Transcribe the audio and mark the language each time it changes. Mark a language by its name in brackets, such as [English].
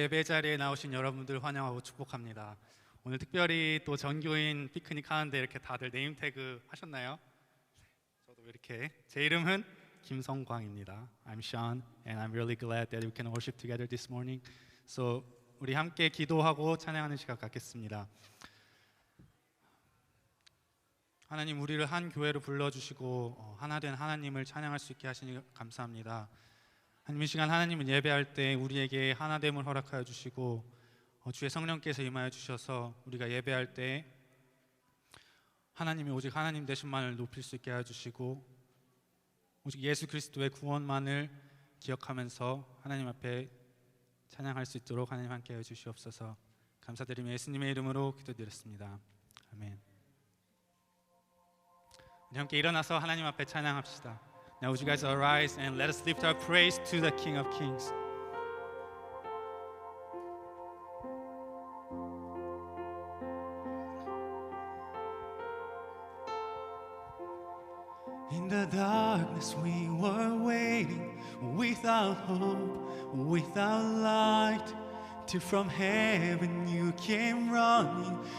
[Korean] 예배 자리에 나오신 여러분들 환영하고 축복합니다. 오늘 특별히 또 전교인 피크닉 하는데 이렇게 다들 네임태그 하셨나요? 저도 이렇게 제 이름은 김성광입니다. [English] I'm Sean and I'm really glad that we can worship together this morning. [Korean] So 우리 함께 기도하고 찬양하는 시간 갖겠습니다. 하나님, 우리를 한 교회로 불러주시고 하나 된 하나님을 찬양할 수 있게 하시니 감사합니다. 하나님, 이 시간 하나님은 예배할 때 우리에게 하나됨을 허락하여 주시고 주의 성령께서 임하여 주셔서 우리가 예배할 때 하나님이 오직 하나님 되신만을 높일 수 있게 하여 주시고 오직 예수 그리스도의 구원만을 기억하면서 하나님 앞에 찬양할 수 있도록 하나님 함께 해 주시옵소서. 감사드리며 예수님의 이름으로 기도드렸습니다. 아멘. 우리 함께 일어나서 하나님 앞에 찬양합시다. [English] Now would you guys arise and let us lift our praise to the King of Kings. In the darkness we were waiting, without hope, without light, till from heaven you came running.